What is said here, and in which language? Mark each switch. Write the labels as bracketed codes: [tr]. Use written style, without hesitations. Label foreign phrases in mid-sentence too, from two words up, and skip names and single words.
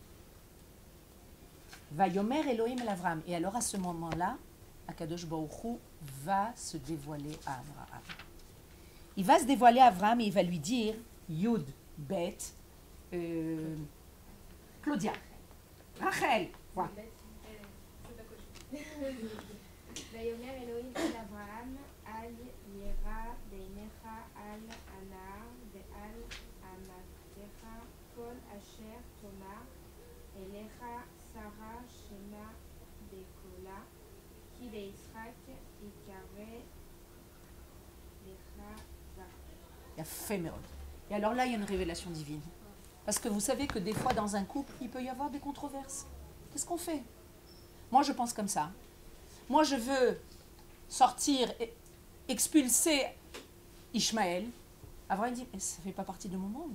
[he] ויאמר אלהים אל אברם. [fr] Et alors à ce moment-là, [he] הקדוש ברוך הוא [fr] va se dévoiler à Abraham. Il va se dévoiler à Abraham et il va lui dire, Yud, Bet, Claudia, Rachel. Voilà. [he] ויאמר אלוהים אל אברהם, אל יירא בעיניך על הנער ועל אמתך כל אשר תאמר אליך שרה שמה בקולה, כי ליצחק יקרא לך זרע. יפה מאוד. [fr] Et alors là, il y a une révélation divine. Parce que vous savez que des fois, dans un couple, il peut y avoir des controverses. Qu'est-ce qu'on fait? Moi, je pense comme ça. Moi, je veux sortir, expulser Ishmaël. Abraham dit, mais ça ne fait pas partie de mon monde.